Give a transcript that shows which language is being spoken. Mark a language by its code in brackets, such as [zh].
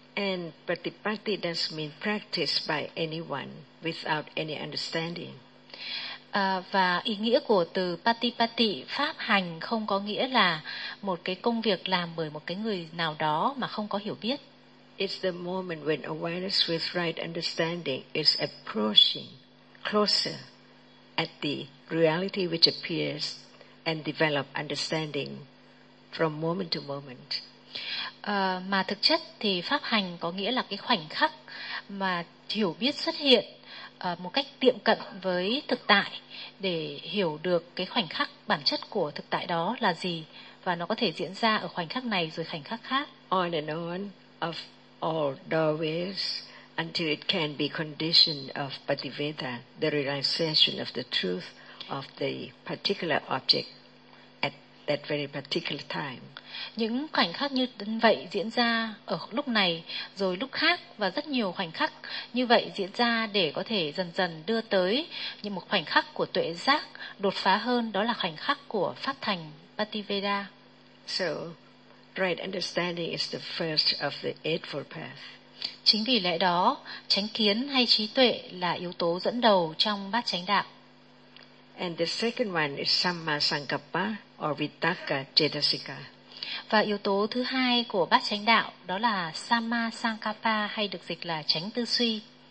[en] And patipatti does mean practice by anyone without any understanding. [vi] Và ý nghĩa của từ patipatti, pháp hành, không có nghĩa là một cái công việc làm bởi một cái người nào đó mà không có hiểu biết. [en] It's the moment when awareness with right understanding is approaching closer at the reality which appears and develop understanding from moment to moment. [vi] Mà thực chất thì pháp hành có nghĩa là cái khoảnh khắc mà hiểu biết xuất hiện một cách tiệm cận với thực tại để hiểu được cái khoảnh khắc bản chất của thực tại đó là gì và nó có thể diễn ra ở khoảnh khắc này rồi khoảnh khắc khác. [en] On and on of all doorways until it can be condition of Pativeda, the realization of the truth of the particular object at that very particular time. [vi] Những khoảnh khắc như vậy diễn ra ở lúc này, rồi lúc khác, và rất nhiều khoảnh khắc như vậy diễn ra để có thể dần dần đưa tới những một khoảnh khắc của tuệ giác đột phá hơn, đó là khoảnh khắc của pháp thành Pativeda. [en] So, right understanding is the first of the Eightfold Path. [vi] Chính vì lẽ đó, chánh kiến hay trí tuệ là yếu tố dẫn đầu trong bát chánh đạo. [en] And the second one is Sammasankappa or Vitakka Cetasika. [vi] Và yếu tố thứ hai của bát chánh đạo đó là Sammasankappa, hay được dịch là chánh tư suy.